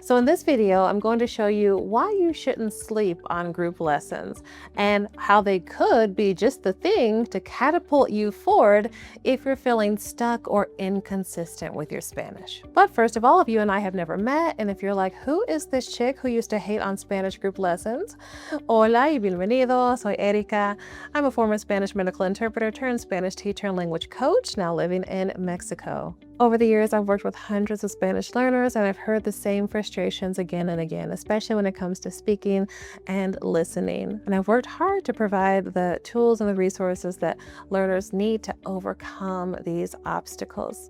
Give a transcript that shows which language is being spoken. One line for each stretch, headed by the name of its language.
English: So in this video, I'm going to show you why you shouldn't sleep on group lessons and how they could be just the thing to catapult you forward if you're feeling stuck or inconsistent with your Spanish. But first of all, if you and I have never met, and if you're like, who is this chick who used to hate on Spanish group lessons?
Spanish: Hola y bienvenido, soy Erika.
English: I'm a former Spanish medical interpreter turned Spanish teacher and language coach, now living in Mexico. Over the years, I've worked with hundreds of Spanish learners, and I've heard the same frustrations again and again, especially when it comes to speaking and listening. And I've worked hard to provide the tools and the resources that learners need to overcome these obstacles.